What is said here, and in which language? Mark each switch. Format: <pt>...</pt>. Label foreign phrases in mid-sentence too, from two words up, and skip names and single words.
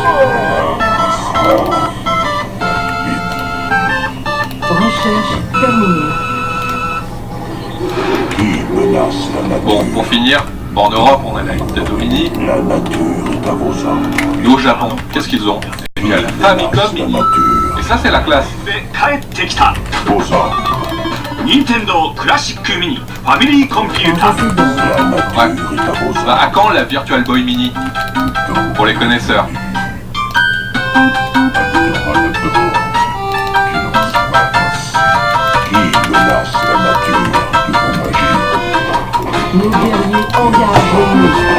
<fr>Recherche terminée. Qui menace la nature? Bon, pour finir, en Europe, on a la Nintendo Mini. La nature est à vos ordres. Nous, au Japon, qu'est-ce qu'ils ont? Il y a la Famicom La Mini. nature. Et ça, c'est la classe.</fr> <ja>帰ってきた</ja> <fr>Vos ordres.</fr> <ja>任天堂クラシックミニファミリーコンピュータ</ja> <fr>Président. La nature est à vos ordres. Bah, à quand la Virtual Boy Mini? Pour les connaisseurs. Qui menace la nature du bon magie? Nos guerriers engagés.</fr>